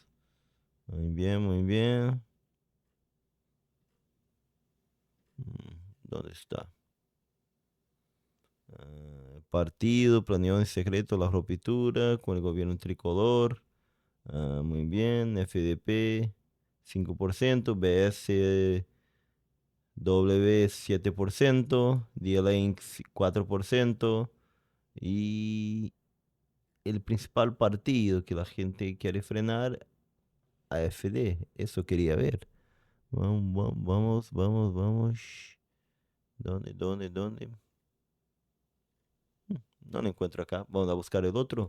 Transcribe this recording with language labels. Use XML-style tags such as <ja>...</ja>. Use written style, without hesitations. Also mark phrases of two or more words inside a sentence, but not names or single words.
<es>Muy bien, muy bien. ¿Dónde está? Partido planeó en secreto la ruptura con el gobierno tricolor. Muy bien. FDP 5%. BSW 7%. D-Link 4%. Y el principal partido que la gente quiere frenar, AfD, eso quería ver. Vamos. ¿Dónde? No lo encuentro acá. Vamos a buscar el otro.</es>